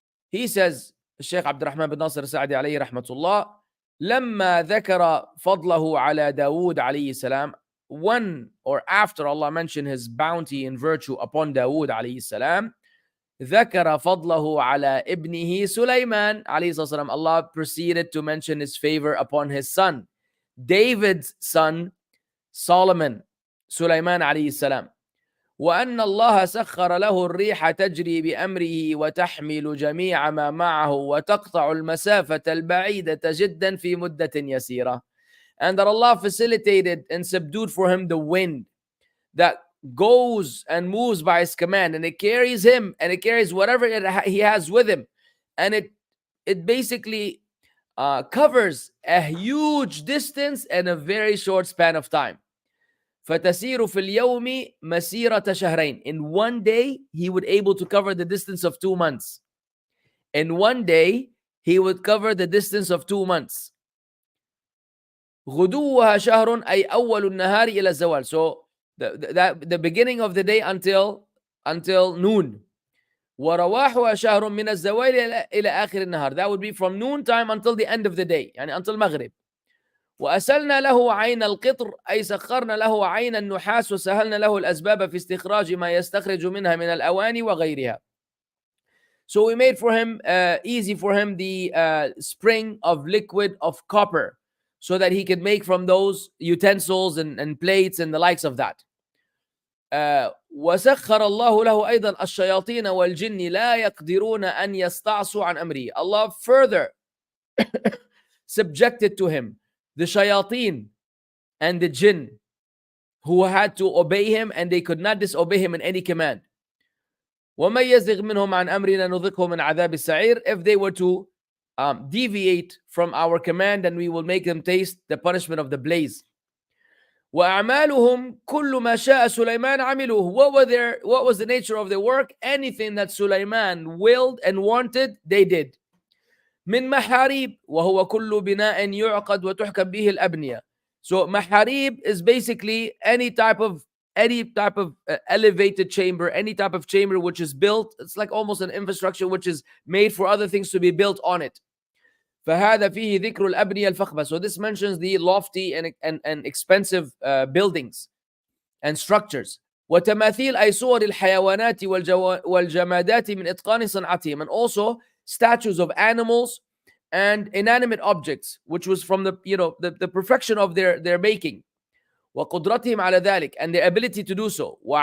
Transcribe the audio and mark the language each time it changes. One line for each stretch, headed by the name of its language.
English: He says, Shaykh Abdul Rahman bin Nasir Sa'di alayhi rahmatullah,
Arabic: لما ذكر فضله على داود عليه السلام,
English: when or after Allah mentioned his bounty and virtue upon Dawood عليه السلام,
Arabic: ذكر فضله على ابنه سليمان عليه السلام,
English: Allah proceeded to mention his favor upon his son, David's son, Solomon, Sulaiman عليه السلام.
Arabic: وأن الله سخر له الريح تجري بأمره وتحمل جميع ما معه وتقطع المسافة البعيدة جدا في مدة يسيرة.
English: And that Allah facilitated and subdued for him the wind that goes and moves by his command, and it carries him and it carries whatever he has with him, and it basically covers a huge distance in a very short span of time.
Arabic: فَتَسِيرُ فِي الْيَوْمِ مَسِيرَةَ شَهْرَيْنِ.
English: In one day, he would able to cover the distance of 2 months. In one day, he would cover the distance of 2 months.
Arabic: غُدُوَّهَا شَهْرٌ أي أول النهار إلى الزوال.
English: So the beginning of the day until noon.
Arabic: وَرَوَاحُهَا شَهْرٌ مِنَ الزَّوَالِ إلى آخر النهار.
English: That would be from noon time until the end of the day, يعني until Maghrib.
Arabic: وأسلنا له عين القطر أي سخرنا له عين النحاس وسهلنا له الأسباب في استخراج ما يستخرج منها من الأواني وغيرها.
English: So we made for him easy for him the spring of liquid of copper, so that he could make from those utensils and plates and the likes of that.
Arabic: وسخر الله له أيضا الشياطين والجن لا يقدرون أن يستعصوا عن أمره.
English: Allah further subjected to him the shayateen and the jinn, who had to obey him and they could not disobey him in any command.
Arabic: وَمَنْ يَزِغْ مِنْهُمْ عَنْ أَمْرِنَا نُذِقْهُ مِنْ عَذَابِ السَّعِيرِ.
English: If they were to deviate from our command, then we will make them taste the punishment of the blaze.
Arabic: وَأَعْمَالُهُمْ كُلُّ مَا شَاءَ سُلَيْمَانَ عَمِلُوهُ.
English: What was the nature of their work? Anything that Sulaiman willed and wanted, they did.
Arabic: من محاريب وهو كل بناء يعقد وتحكم به الأبنية.
English: So maharib is basically any type of elevated chamber, any type of chamber which is built. It's like almost an infrastructure which is made for other things to be built on it.
Arabic: فهذا فيه ذكر الأبنية الفخمة.
English: So this mentions the lofty and expensive buildings and structures.
Arabic: وتماثيل أي صور الحيوانات والجمادات من إتقان صنعتهم.
English: And also statues of animals and inanimate objects, which was from the perfection of their making.
Arabic: وقدرتهم على ذلك,
English: and their ability to do so.